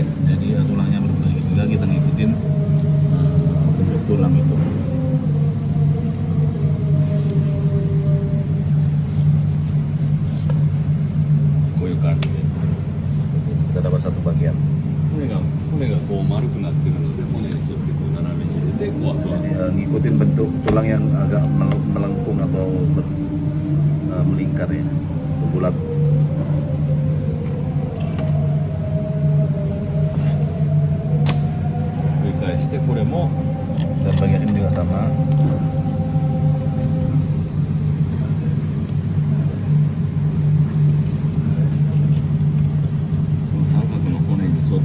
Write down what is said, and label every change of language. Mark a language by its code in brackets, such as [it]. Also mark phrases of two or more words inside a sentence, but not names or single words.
[id] Jadi tulangnya berbentuk segitiga, kita ngikutin bentuk tulang itu. [ja] こういう感じで [id] Kita dapat satu bagian. [ja] 骨がこう丸くなってるので、骨に沿ってこう斜めに入れて、こうあとは [id] Jadi ngikutin bentuk tulang yang agak melengkung atau melingkar ya, atau bulat. [ja] 繰り返して、これも [id] Dan bagian ini juga sama. [ja] この三角の骨に沿って